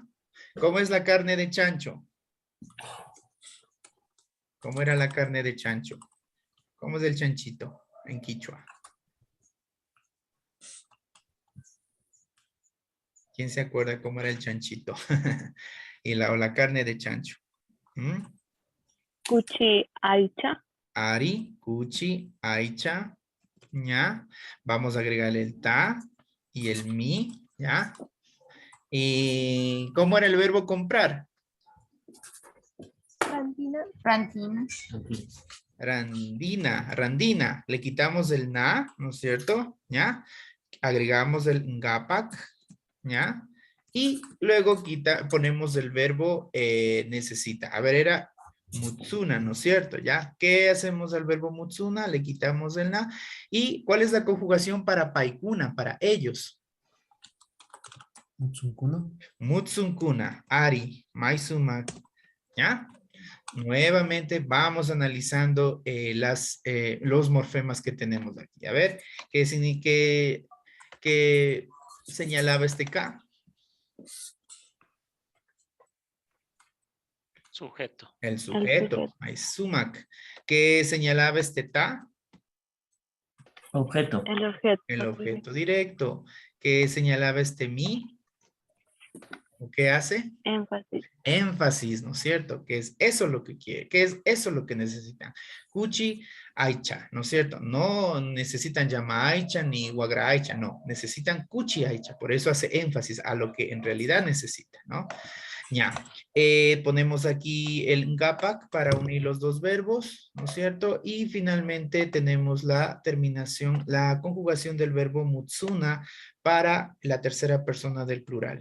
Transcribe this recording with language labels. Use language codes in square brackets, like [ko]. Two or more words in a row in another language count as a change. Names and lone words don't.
[es] ¿Cómo es la carne de chancho? ¿Cómo era la carne de chancho? ¿Cómo es el chanchito en quichua? ¿Quién se acuerda cómo era el chanchito? o la carne de chancho. [qu] Cuchi aicha. Ari, cuchi, aicha, [es] ¿ya? Vamos a agregarle el ta y el mi, ¿ya? ¿Y cómo era el verbo comprar? Randina. Randina. Le quitamos el na, ¿no es cierto? ¿Ya? Agregamos el ngapak, ¿ya? Y luego ponemos el verbo necesita. A ver, era mutsuna, ¿no es cierto? ¿Ya? ¿Qué hacemos al verbo mutsuna? Le quitamos el na. ¿Y cuál es la conjugación para paikuna, para ellos? Mutsunkuna. [qu] Mutsunkuna, ari, maizuma, [es] ¿ya? Nuevamente vamos analizando los morfemas que tenemos aquí. A ver, ¿qué señalaba este K? Sujeto. El sujeto, sumac. ¿Qué señalaba este ta? Objeto. El objeto. El objeto directo. ¿Qué señalaba este mi? ¿O qué hace? Énfasis. Énfasis, ¿no es cierto? Que es eso lo que quiere, que es eso lo que necesitan. [qu] Cuchi, aicha, [es] ¿no es cierto? No necesitan [qu] llama aicha [es] ni [qu] guagra aicha, [es] no, necesitan [qu] cuchi aicha, [es] por eso hace énfasis a lo que en realidad necesita, ¿no? Ya, ponemos aquí el ngapak para unir los dos verbos, ¿no es cierto? Y finalmente tenemos la terminación, la conjugación del verbo mutsuna para la tercera persona del plural.